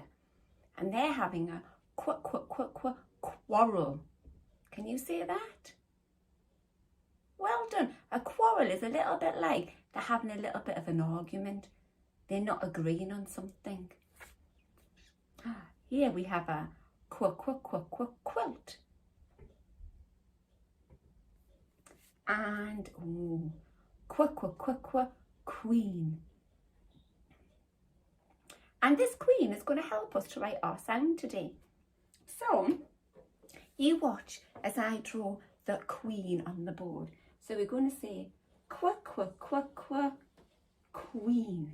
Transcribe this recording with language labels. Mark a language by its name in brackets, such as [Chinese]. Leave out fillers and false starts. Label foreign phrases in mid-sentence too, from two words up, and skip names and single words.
[English] And they're having a qu qu qu qu quarrel. Can you say that? Well done. A quarrel is a little bit like they're having a little bit of an argument. They're not agreeing on something. Here we have a qu qu qu qu quilt. And qu qu qu qu queen. And this queen is going to help us to write our sound today. So you watch as I draw the queen on the board. So we're going to say qu qu qu qu queen.